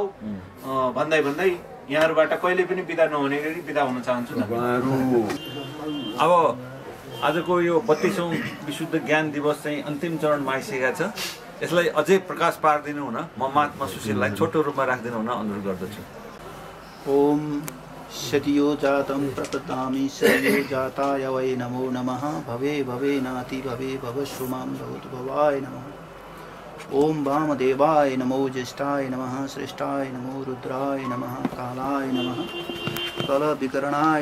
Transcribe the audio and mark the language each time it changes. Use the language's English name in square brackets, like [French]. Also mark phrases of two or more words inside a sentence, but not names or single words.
[Nepali] भन्दै यहाँहरूबाट कहिले पनि बिदा नहुने गरी बिदा हुन चाहन्छु। अब आजको यो 32औं विशुद्ध ज्ञान दिवस चाहिँ अन्तिम चरणमा आइसकेका छ। यसलाई अझै प्रकाश पारिदिनु हुन म महात्मा सुशीललाई छोटो रूपमा राखिदिनु हुन अनुरोध गर्दछु। [Sanskrit] ओम सतियो जातं प्रपदामि सतियो जाताय वै नमो नमः। भवे नाति भवे भवस्व मां भवतु भवाय नमः। ओम वामदेवाय नमो ज्येष्ठाय नमः श्रेष्ठाय नमो रुद्राय नमः कालाय नमः कलविकरणाय